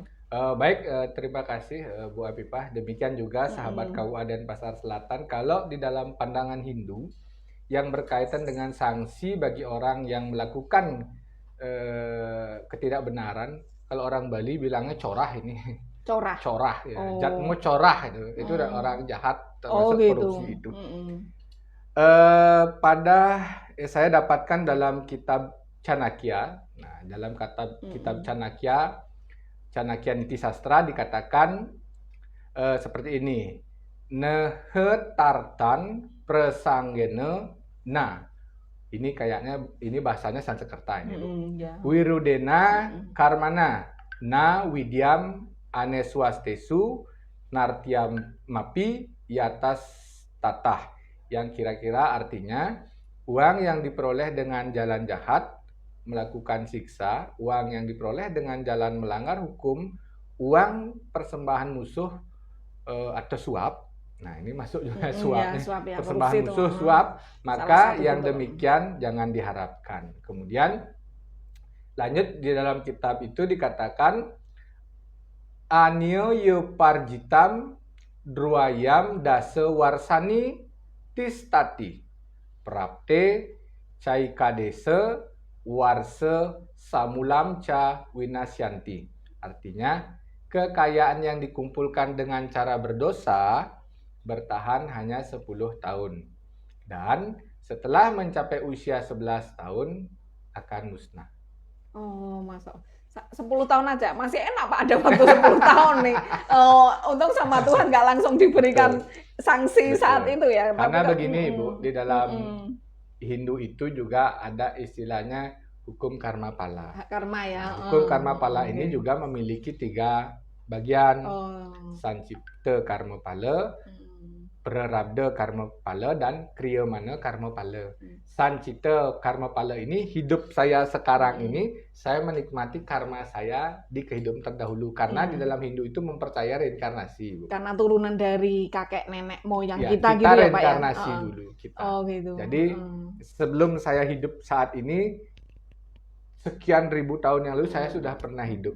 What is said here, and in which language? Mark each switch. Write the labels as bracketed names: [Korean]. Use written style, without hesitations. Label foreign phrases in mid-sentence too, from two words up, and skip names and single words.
[Indonesian] Baik, terima kasih Bu Afifah. Demikian juga sahabat KUA Denpasar Selatan. Kalau di dalam pandangan Hindu, yang berkaitan dengan sanksi bagi orang yang melakukan ketidakbenaran. Kalau orang Bali bilangnya corah ini. Corah. Corah ya. Oh. Jatmo corah itu orang jahat termasuk gitu. korupsi itu. Saya dapatkan dalam kitab Chanakya. Nah, dalam kitab Chanakya Niti Sastra dikatakan seperti ini. [Sanskrit] Nehetartan prasanggena na. [Indonesian] Ini kayaknya bahasanya Sanskerta ini. [Sanskrit] Wirudena karmana na widyam aneswastesu nartyam mapi yatas tatah. [Indonesian] Yang kira-kira artinya uang yang diperoleh dengan jalan jahat melakukan siksa, uang yang diperoleh dengan jalan melanggar hukum, uang persembahan musuh atau suap. Nah, ini masuk juga suap, ya, persembahan musuh suap, maka yang demikian jangan diharapkan. Kemudian lanjut di dalam kitab itu dikatakan [Sanskrit] anyo yo parjitam druayam dasa warsani tistati prapte caikadesa warse samulam ca winasyanti. [Indonesian] Artinya kekayaan yang dikumpulkan dengan cara berdosa bertahan hanya 10 tahun. Dan setelah mencapai usia 11 tahun akan musnah. Oh, masuk. 10 tahun aja, masih enak Pak, ada waktu 10 tahun nih. Untung sama Tuhan nggak langsung diberikan sanksi saat itu ya. Karena begini Ibu, di dalam Hindu itu juga ada istilahnya hukum karma pala. Karma ya. Hukum karma pala ini juga memiliki 3 bagian. Sancipta karma pala, prarabdha karma pala, dan kriyamana karma pala. Sancipta karma pala ini hidup saya sekarang ini, saya menikmati karma saya di kehidupan terdahulu. Karena di dalam Hindu itu mempercaya reinkarnasi. Karena turunan dari kakek nenek moyang ya, kita gitu ya Pak ya. Reinkarnasi dulu kita. Gitu. Jadi sebelum saya hidup saat ini, sekian ribu tahun yang lalu saya sudah pernah hidup.